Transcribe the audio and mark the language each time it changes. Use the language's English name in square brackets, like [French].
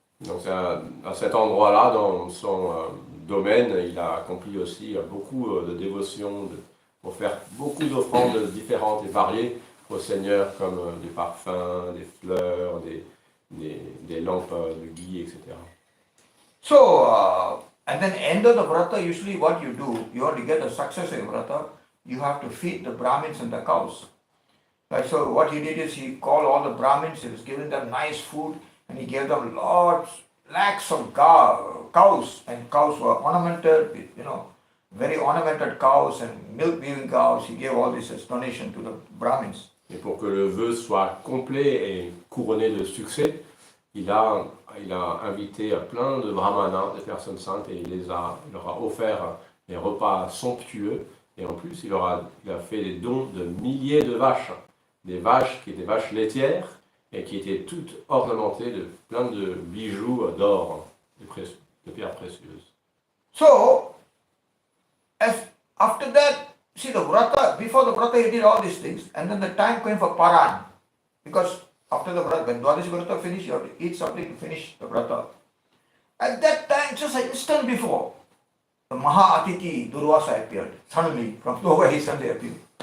[French] Donc à cet endroit-là, dans son domaine, il a accompli aussi beaucoup de dévotions, pour faire beaucoup d'offrandes différentes et variées au Seigneur, comme des parfums, des fleurs, des lampes de ghee, etc. [English] So, at the end of the Vrata, usually what you do, you want to get the success in Vrata, you have to feed the Brahmins and the cows. Right, so what he did is he called all the Brahmins, he was giving them nice food, and he gave them lakhs of cows, and cows were ornamented with, very ornamented cows and milk-giving cows. He gave all this as donation to the Brahmins. [French] Et pour que le vœu soit complet et couronné de succès, il a invité plein de brahmanas, des personnes saintes, et il leur a offert des repas somptueux, et en plus il a fait des dons de milliers de vaches, des vaches qui étaient vaches laitières, et qui étaient toutes ornementées de plein de bijoux d'or, de pierres précieuses. [English] So, after that, see the Vrata, before the Vrata he did all these things, and then the time came for Paran. Because after the Vrata, when Dwadashi Vrata finished, you have to eat something to finish the Vrata. At that time, just an instant before, the Maha Atiti Durvasa appeared. Suddenly, from nowhere he suddenly appeared.